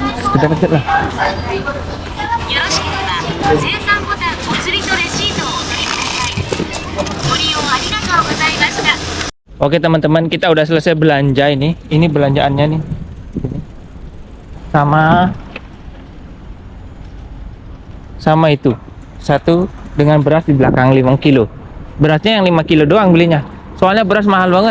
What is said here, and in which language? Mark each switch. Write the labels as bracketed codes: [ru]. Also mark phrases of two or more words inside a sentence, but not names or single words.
[id] Deket-deket lah. [ja] よろしければ生産ボタンお釣りとレシートをお取りください。ご利用ありがとうございました。 [id] Oke teman-teman, kita udah selesai belanja ini. Ini belanjaannya nih. Sama itu. Satu dengan beras di belakang 5 kilo. Berasnya yang 5 kilo doang belinya. Soalnya beras mahal banget.